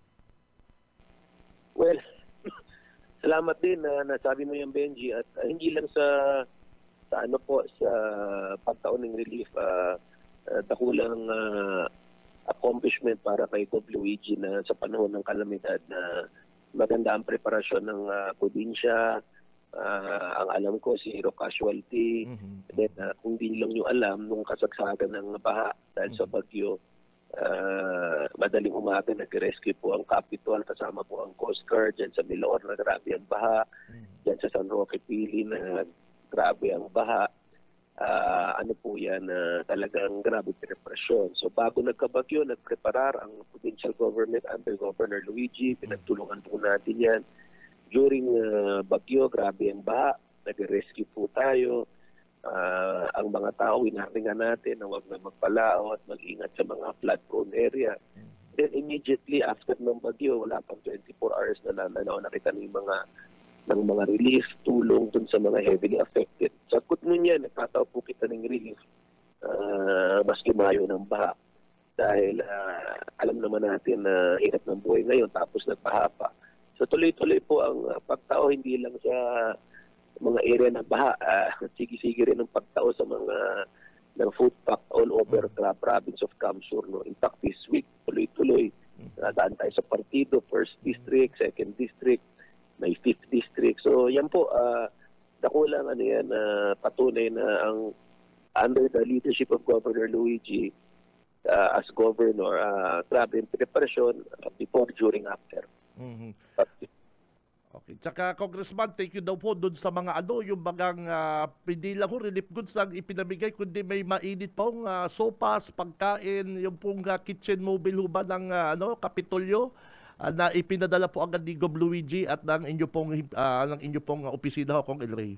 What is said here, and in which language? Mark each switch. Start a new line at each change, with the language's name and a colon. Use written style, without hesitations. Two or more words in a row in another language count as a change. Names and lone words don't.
Filipino: Well, salamat din na nasabi mo yung Benji at hindi lang sa ano po sa pagtaon ng relief dakulang accomplishment para kay Gob Luigi na sa panahon ng kalamidad na maganda ang preparasyon ng probinsya. Ang alam ko
English: zero casualty.
Filipino: Then kung di lang nyo alam nung kasagsagan ng baha dahil sa bagyo, madaling umaga nag-rescue po ang Capitol kasama po ang Coast Guard dyan sa Milaor na grabe ang baha, dyan sa San Roque Pili na grabe ang baha. Ano po yan, talagang grabe preparasyon. So bago nagkabagyo, nagpreparar ang
English: provincial government under Governor Luigi.
Filipino: Pinagtulungan po natin yan. During bagyo, grabe ang baha. Nag-rescue po tayo. Ang mga tao, winaringan natin na huwag na magpalao at mag-ingat sa mga
English: flood-prone area.
Filipino: Then
English: immediately after
Filipino: ng bagyo, wala pang 24 hours na nakita ng mga relief, tulong dun sa mga
English: heavily affected.
Bikol: Sa sagot mo niya, nagkataw po kita ng relief mas lumayo ng baha.
Filipino: Dahil alam naman natin na hirap ng buhay ngayon tapos nagbaha pa. So tuloy-tuloy po ang pagtao, hindi lang sa mga area na baha. Sige-sige rin ang pagtao sa mga ng
English: food pack all over the province of Kamsur.
Filipino: No?
English: In fact, this week,
Filipino: tuloy-tuloy. Daan tayo sa partido, 1st District, 2nd District, may 5th District. So yan po, dakulang yan, patunay na ang
English: under the leadership of Governor Luigi as governor,
Filipino: grabe yung preparasyon
English: before, during, after.
Filipino: Okay. Tsaka Congressman,
English: thank you
Filipino: daw po doon sa mga yung bagang hindi lang
English: relief goods
Filipino: ang ipinamigay, kundi may mainit pong sopas, pagkain, yung pong
English: kitchen mobile
Filipino: ho ba ng Kapitolyo na ipinadala po agad ni Gob Luigi at ng inyo pong opisina ho, Kong Ilray.